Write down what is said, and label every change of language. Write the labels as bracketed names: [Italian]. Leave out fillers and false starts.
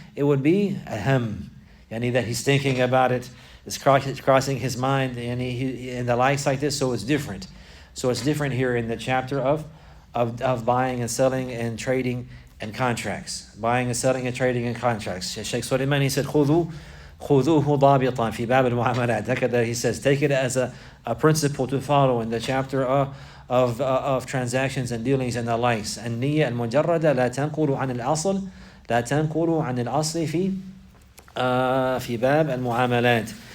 [English] It would be a ham. Yani that he's thinking about it. It's crossing his mind and the likes like this, so it's different. So it's different here in the chapter of buying and selling and trading and contracts. Buying and selling and trading and contracts. Shaykh Sulaiman, he said, [Arabic] خُذُوهُ ضَابِطًا فِي بَابِ الْمُعَامَلَاتِ. [English] He says, take it as a principle to follow in the chapter of transactions and dealings and the likes. [Arabic] النية المجردة لا تنقل عن الأصل لا تنقل عن الأصل في باب المعاملات.